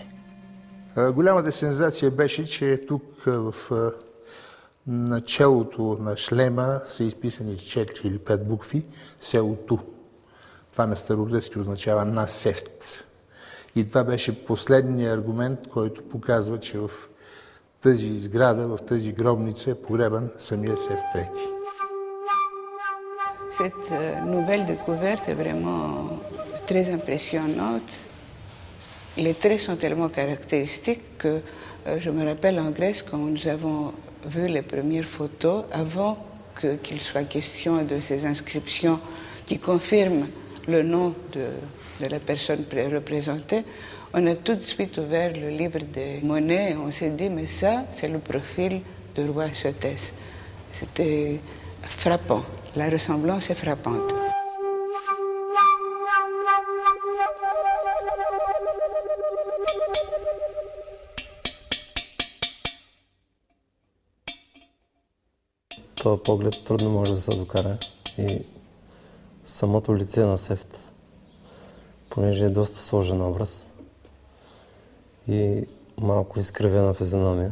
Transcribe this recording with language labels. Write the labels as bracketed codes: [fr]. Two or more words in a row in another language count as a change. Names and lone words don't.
[bg] Голямата сензация беше, че тук в началото на шлема са изписани 4 или 5 букви село Ту. Това на старогръцки означава Насефт. И това беше последният аргумент, който показва, че в тази сграда, в тази гробница е погребан самия Сефт III. [fr] Cette nouvelle découverte est vraiment très impressionnante. Les traits sont tellement caractéristiques que je me rappelle en Grèce quand nous avons vu les premières photos, avant qu'il soit question de ces inscriptions qui confirment le nom de la personne représentée, on a tout de suite ouvert le livre des monnaies et on s'est dit, mais ça, c'est le profil du roi Sotès. C'était frappant. La ressemblance est frappante. [bg] Този поглед трудно може да се докара и самото лице на Сефт, понеже е доста сложен образ и малко изкривена физиономия.